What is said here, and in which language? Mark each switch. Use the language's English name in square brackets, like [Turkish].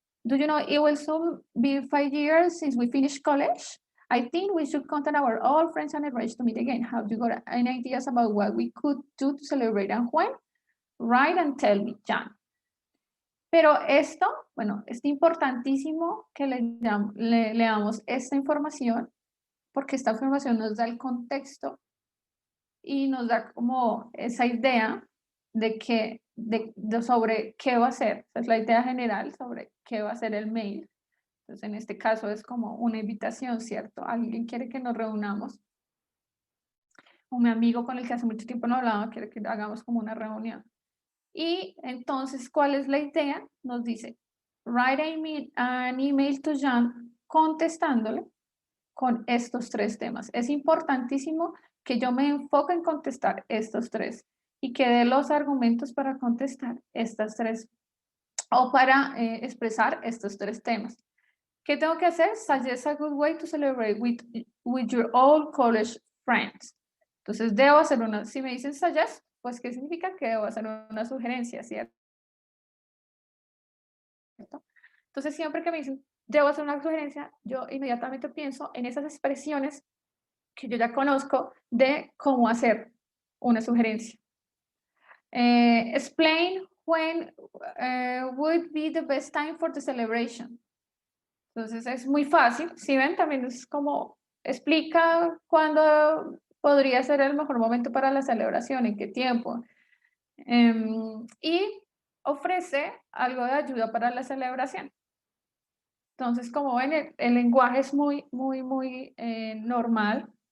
[English] Do you know it will soon be 5 years since we finished college? I think we should contact our old friends and arrange to meet again. Have you got any ideas about what we could do to celebrate and when? Write and tell me, Jan. [Spanish] Pero esto, bueno, es importantísimo que leamos esta información porque esta información nos da el contexto y nos da como esa idea de que sobre qué va a ser, es la idea general sobre qué va a ser el mail. Entonces, en este caso es como una invitación, ¿cierto? Alguien quiere que nos reunamos. Un amigo con el que hace mucho tiempo no hablaba quiere que hagamos como una reunión. Y entonces, ¿cuál es la idea? Nos dice, [English] write an email to Jan [Spanish] contestándole con estos 3 temas. Es importantísimo que yo me enfoque en contestar estos 3 y que dé los argumentos para contestar estas 3 o para expresar estos 3 temas. ¿Qué tengo que hacer? [English] Suggest a good way to celebrate with your old college friends. [Spanish] Entonces, debo hacer una, si me dicen suggest, pues, ¿qué significa? Que debo hacer una sugerencia, ¿cierto? Entonces, siempre que me dicen, debo hacer una sugerencia, yo inmediatamente pienso en esas expresiones que yo ya conozco de cómo hacer una sugerencia. [English] Explain when would be the best time for the celebration. [Spanish] Entonces es muy fácil, si ven, también es como explica cuándo podría ser el mejor momento para la celebración, en qué tiempo. Y ofrece algo de ayuda para la celebración. Entonces, como ven, el lenguaje es muy normal.